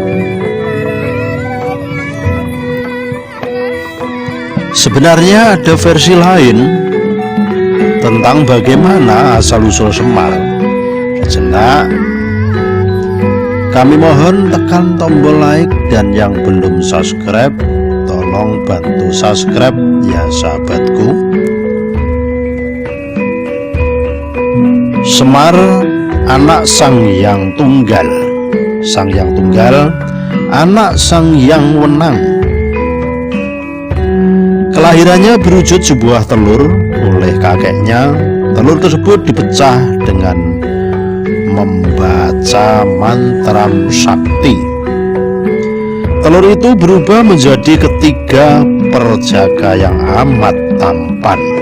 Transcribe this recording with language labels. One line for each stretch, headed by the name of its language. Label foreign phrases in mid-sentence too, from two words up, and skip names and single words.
Indonesian: Sebenarnya ada versi lain tentang bagaimana asal-usul Semar. Sejenak kami mohon tekan tombol like, dan yang belum subscribe tolong bantu subscribe ya sahabatku. Semar anak Sang Hyang Tunggal, Sang Hyang Tunggal anak Sang Hyang Wenang. Kelahirannya berwujud sebuah telur oleh kakeknya. Telur tersebut dipecah dengan membaca mantra sakti. Telur itu berubah menjadi ketiga perjaka yang amat tampan.